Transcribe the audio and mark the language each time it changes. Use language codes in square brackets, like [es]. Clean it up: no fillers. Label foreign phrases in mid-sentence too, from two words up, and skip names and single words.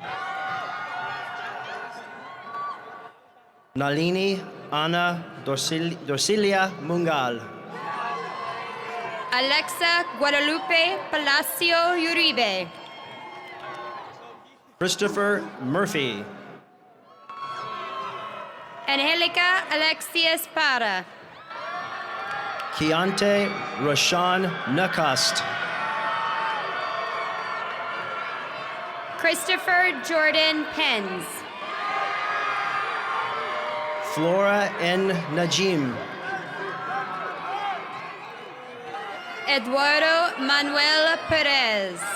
[en] Nalini Ana Dorcilia Mungal. Alexa Guadalupe Palacio Uribe. Christopher Murphy. Angelica Alexia Espada. Keontae Rashawn Nakast. Christopher Jordan Penns. Flora N. Najim. Eduardo Manuel Perez.